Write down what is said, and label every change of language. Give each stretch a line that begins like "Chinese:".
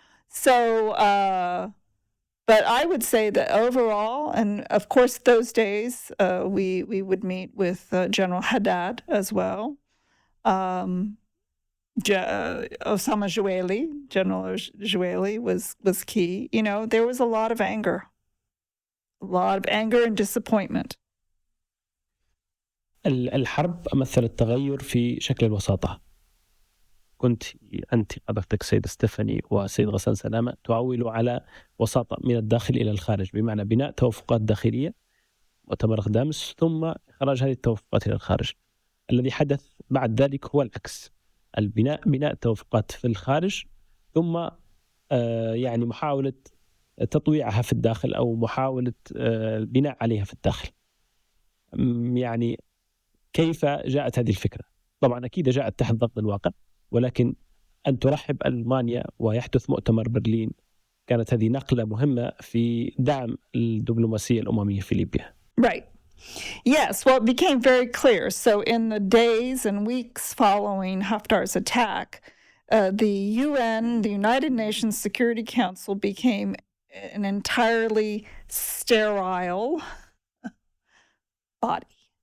English: So. But I would say that overall, and of course those days, we would meet with General Haddad as well. Osama Joueli, General Joueli was key. There was a lot of anger and disappointment.
Arabic: الحرب مثلت تغير في شكل الوساطة. كنت أنت حضرتك سيد ستيفاني وسيد غسان سلامة تعولوا على وساطة من الداخل إلى الخارج، بمعنى بناء توافقات داخلية مؤتمر غدامس ثم إخراج هذه التوافقات إلى الخارج. الذي حدث بعد ذلك هو العكس، بناء توافقات في الخارج ثم يعني محاولة تطويعها في الداخل أو محاولة البناء عليها في الداخل. يعني كيف جاءت هذه الفكرة؟ طبعا أكيد جاءت تحت ضغط الواقع، ولكن أن ترحب ألمانيا ويحدث مؤتمر برلين كانت هذه نقلة مهمة في دعم الدبلوماسية الأممية في ليبيا.
English: Right. Yes, well, it became very clear. So in the days and weeks following Haftar's attack, the UN, the United Nations Security Council, became an entirely sterile body.